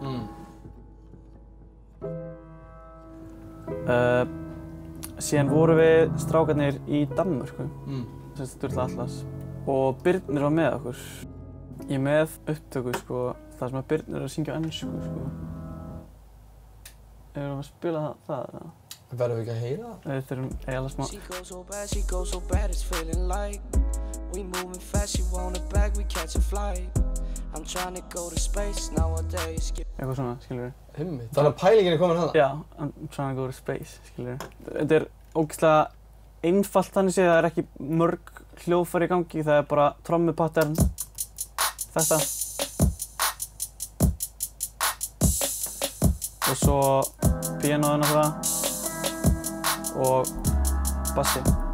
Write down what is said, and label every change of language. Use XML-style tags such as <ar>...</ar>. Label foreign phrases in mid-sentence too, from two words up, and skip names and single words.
<is>Síðan vorum við strákarnir í Danmörku, Sturla Atlas, og Birnir var með okkur. Ég er með upptöku, sko, þar sem að Birnir er að syngja á ensku, sko. Erum við að spila það, eða? Verðum við ekki að heyra það? Við þurfum eiginlega smá.</is> <en>She goes so bad, it's feeling like we moving fast, she want it back, we catch a flight. I'm trying to go to space nowadays.</en> <is>Eitthvað svona, skilurðu. Einmitt. Þannig að pælingin er komin hana? Já,</is> <en>I'm trying to go to space,</en> <is>skilurðu. Þetta er ógeðslega einfalt þannig séð, það er ekki mörg hljóðfæri í gangi, það er bara trommupattern, þetta. Og svo píanóið náttúrulega og bassi.</is>